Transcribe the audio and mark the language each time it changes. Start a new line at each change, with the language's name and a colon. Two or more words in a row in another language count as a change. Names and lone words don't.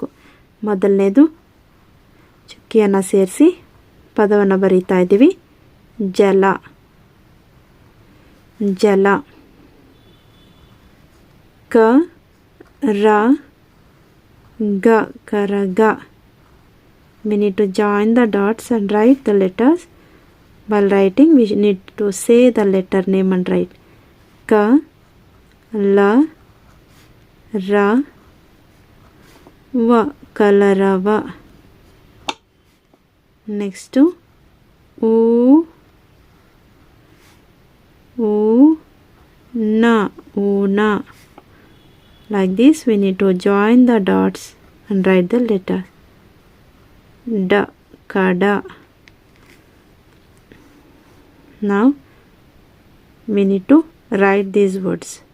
Kannada: ಮೊದಲನೇದು ಚುಕ್ಕಿಯನ್ನು ಸೇರಿಸಿ ಪದವನ್ನು ಬರೀತಾ ಇದ್ದೀವಿ. ಜಲ ಜಲ, ಕ ರ ಗ ಕರಗ.
English: We need to join the dots and write the letters. While writing, we need to say the letter name and write.
Kannada: ಕ, ಲ, ರ, ವ, ಕಲರವ. Next, ಉ, ನ, ಉನ.
English: Like this, we need to join the dots and write the letter.
Kannada: ದ, ಕದ.
English: Now we need to write these words.